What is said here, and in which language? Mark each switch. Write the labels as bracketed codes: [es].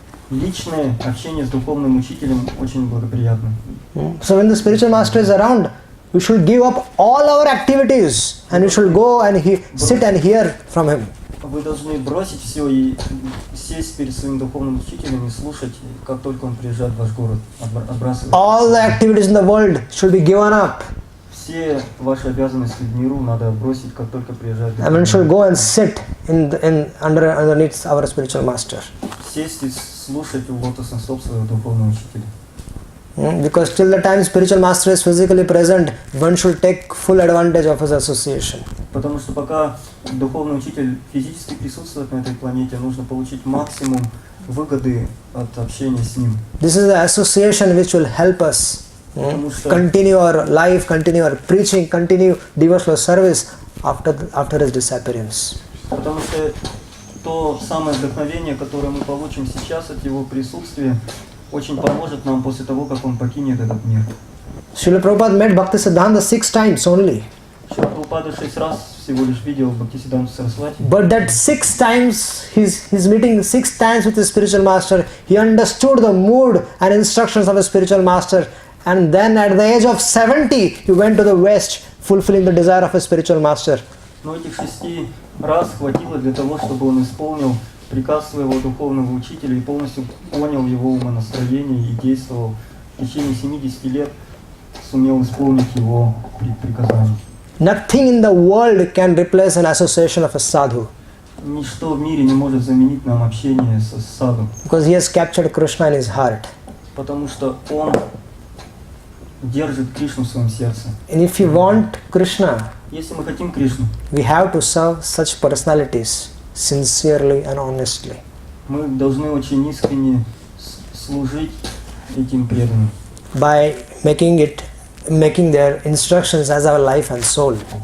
[en] Личное общение с духовным учителем очень благоприятно. So when the spiritual master is around, we should give up all our activities and we should go and sit and hear from him. [ru] Вы должны бросить все и сесть перед своим духовным учителем и слушать, как только он приезжает в ваш город, отбрасывать. [en] All the activities in the world should be given up. [ru] Все ваши обязанности в миру надо бросить, как только приезжает. [en] And we should go and sit underneath our spiritual master. [ru] Сесть и слушать у лотосных стоп своего духовного учителя. [en] Because till the time spiritual master is physically present, one should take full advantage of his association. [ru] Потому что пока духовный учитель физически присутствует на этой планете, нужно получить максимум выгоды от общения с ним. [en] This is the association which will help us continue our life, continue our preaching, continue devotional service after his disappearance. [ru] Потому что то самое вдохновение, которое мы получим сейчас от его присутствия, очень поможет нам после того, как он покинет этот мир. [en] Srila Prabhupada met Bhaktisiddhanta 6 times only. [ru] Шрила Прабхупада 6 раз всего лишь видел Бхактисиддханту Сарасвати. [en] But that 6 times, his meeting 6 times with his spiritual master, he understood the mood and instructions of his spiritual master. And then at the age of 70, he went to the West, fulfilling the desire of his spiritual master. [ru] Но этих 6 раз хватило для того, чтобы он исполнил приказ своего духовного учителя и полностью понял его умонастроение и действовал в течение 70 лет, сумел исполнить его приказания. [en] Nothing in the world can replace an association of a sadhu. [ru] Ничто в мире не может заменить нам общение с саду. [en] Because he has captured Krishna in his heart. [ru] Потому что он держит Кришну в своем сердце. [en] And if we want Krishna, [ru] если мы хотим Кришну, [en] we have to serve such personalities sincerely and honestly. [ru] Мы должны очень искренне служить этим преданным. [en] By making their instructions as our life and soul.